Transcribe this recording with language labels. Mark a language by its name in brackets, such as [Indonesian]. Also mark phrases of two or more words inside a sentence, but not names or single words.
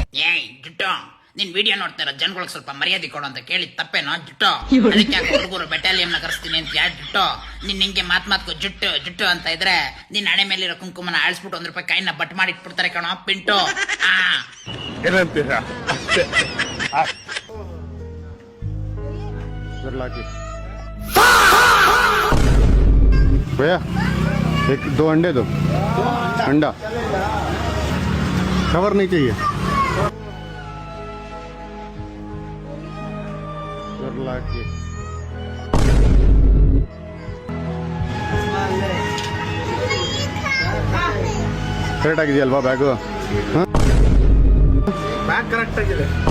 [Kannada] ಏಯ್ ಜುಟ್ಟು, ನಿನ್ ವಿಡಿಯೋ ನೋಡ್ತಾರ ಜನಗಳಿಗೆ ಸ್ವಲ್ಪ ಮರ್ಯಾದೆ ಕೊಡು ಅಂತ ಕೇಳಿ ತಪ್ಪೇನೋ ಜುಟ್ಟು? ಅದಕ್ಕೆ ಯಾಕೆ ಹುಡುಗರು ಬೆಟಾಲಿಯನ್ ನ ಕರೆಸ್ತೀನಿ ಅಂತ ಯಾರು ಜುಟ್ಟು? ನಿನ್ ಹಿಂಗೆ ಮಾತ್ಕು ಜುಟ್ಟು ಜುಟ್ಟು ಅಂತ ಇದ್ರೆ ನಿನ್ ಹಣೆ ಮೇಲಿರೋ ಕುಂಕುಮನ ಆಳಿಸ್ಬಿಟ್ಟು 1 ರೂಪಾಯಿ ಕೈನ ಬಟ್ ಮಾಡಿ ಇಟ್ಬಿಡ್ತಾರೆ ಕಣೋ ಪಿಂಟು. ಏನಂತೀರಾ? ಅಷ್ಟೇ. [Hindi] भैया 2 अंडे दो. अंडा कवर नहीं चाहिए. [Kannada] ಕರೆಕ್ಟ್ ಆಗಿದೆಯಲ್ವಾ ಬ್ಯಾಗು? ಬ್ಯಾಗ್ ಕರೆಕ್ಟ್ ಆಗಿದೆ.